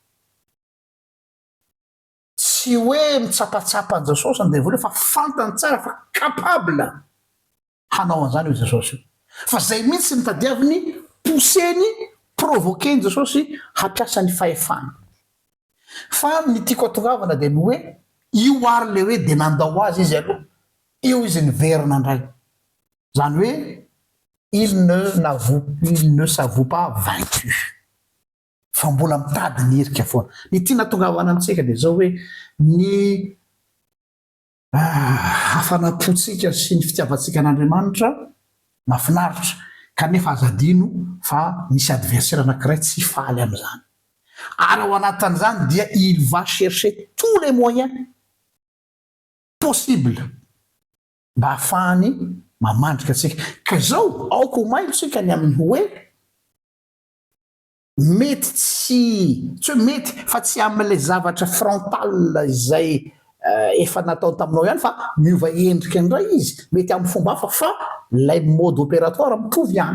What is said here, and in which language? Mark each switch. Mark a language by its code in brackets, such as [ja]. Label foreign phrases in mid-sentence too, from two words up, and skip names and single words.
[mg] Tsy hoe mitsapatsapa an'i Jesosy ny devoly fa fantany tsara fa capable hanao an'izany io Jesosy io. Fa zay mihitsy ny tadiaviny pousseny provoqueny Jesosy hampiasa ny fahefana. Fa ny tiako atongavana dia ny hoe io ary le hoe dia nandao azy izy aloha. Io izy niverina indray. Zany hoe [fr] il ne s'avoue pas vaincu. [mg] Fa mbola mitady ny herika foana. Ny tiana tongavana amintsika dia zao hoe ny hafanapontsika sy ny fitiavantsika an'Andriamanitra mahafinaritra kanefa azadino fa misy adversaire anankiray tsy faly am'izany. Ary ao anatin'izany dia [fr] il va chercher tous les moyens possibles [mg] mba hahafahany mamandrika atsika. Ka zao aoko mailo tsika ny amin'ny hoe mety tsy hoe mety fa tsy amin'ilay zavatra frontal izay efa natao taminao ihany fa miova endrika indray izy mety amin'ny fomba hafa fa lay [fr] mode opératoire [mg] mitovy ihany.